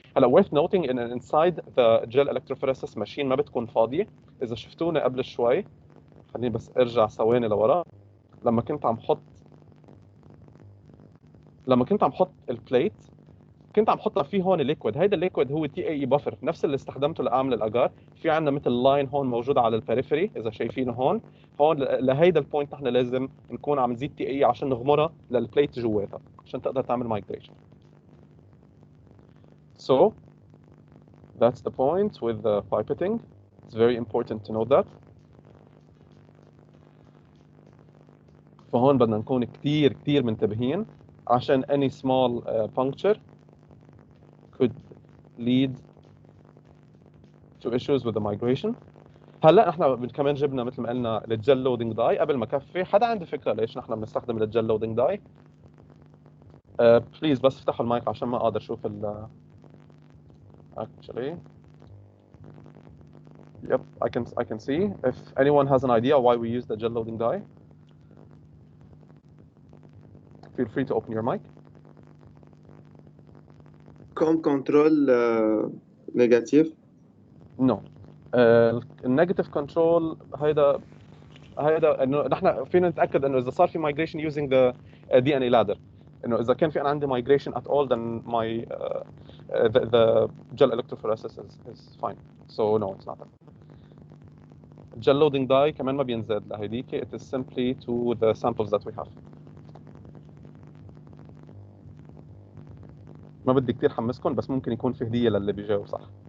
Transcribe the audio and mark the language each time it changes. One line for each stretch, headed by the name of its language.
Arabic: هلا
English: worth noting ان inside the gel electrophoresis machine
Arabic: ما بتكون فاضيه. اذا شفتونا قبل شوي, خليني بس ارجع ثواني لورا, لما كنت عم حط البليت كنت عم حطها فيه هون ليكويد. هيدا الليكويد هو تي اي بفر نفس اللي استخدمته لاعمل الاجار. في عندنا مثل لاين هون موجود على البريفري اذا شايفينه هون لهيدا البوينت نحن لازم نكون عم نزيد تي اي عشان نغمرها للبليت جواتها عشان تقدر تعمل مايجريشن.
English: So that's the point with the pipetting. It's very important to know that.
Arabic: فهون بدنا نكون كثير منتبهين عشان
English: any small puncture could lead to issues with the migration.
Arabic: هلا نحن كمان جبنا مثل ما قلنا الجل لودنج داي. قبل ما كفي, حدا عنده فكره ليش نحن بنستخدم الجل لودنج داي؟ بليز بس افتحوا المايك عشان ما اقدر اشوف
English: actually. Yep, I can see. If anyone has an idea why we use the gel loading dye, feel free to open your mic. control negative. No.
Arabic: النيجاتيف كنترول هيدا انه نحن فينا نتاكد انه اذا صار في
English: migration using the DNA ladder,
Arabic: انه اذا كان في انا عندي
English: migration at all then my the gel electrophoresis is fine. So no, it's not that. Gel loading dye
Arabic: كمان ما بينزاد لهيديك.
English: It is simply to the samples that we have.
Arabic: ما بدي كثير حمسكم بس ممكن يكون في هديه للي بيجاوب صح.